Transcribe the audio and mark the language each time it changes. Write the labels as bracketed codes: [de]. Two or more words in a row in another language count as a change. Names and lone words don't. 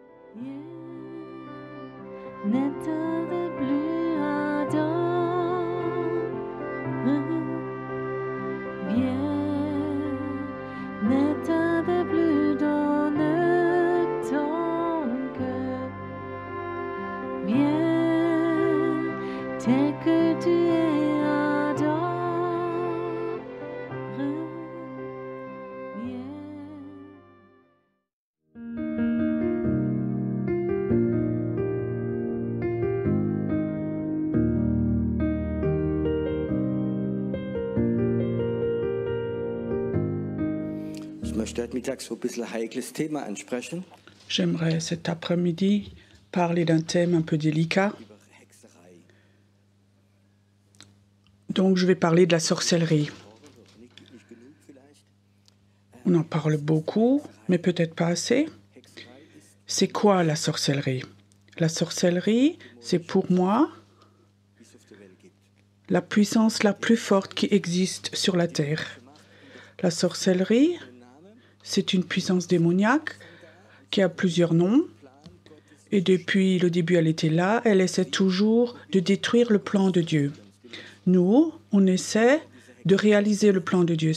[fr] N'éteins plus ardent, viens, n'éteins plus dans ton cœur, viens, tel que tu es ardent, viens. [de] Ich möchte heute Mittag so ein bisschen ein heikles Thema ansprechen. [fr] J'aimerais cet après-midi parler d'un thème un peu délicat. [de] Über Hexerei. [fr] Donc je vais parler de la sorcellerie. [de] Nicht genug vielleicht. [fr] On en parle beaucoup, mais peut-être pas assez. [de] Hexerei ist [fr] C'est quoi la sorcellerie? La sorcellerie, c'est pour moi [de] wie es auf der Welt gibt. [fr] la puissance la plus forte qui existe sur la Terre. La sorcellerie, [de] Den Namen [fr] c'est une puissance démoniaque qui a plusieurs noms. Et depuis le début, elle était là. Elle essaie toujours de détruire le plan de Dieu. Nous, on essaie de réaliser le plan de Dieu.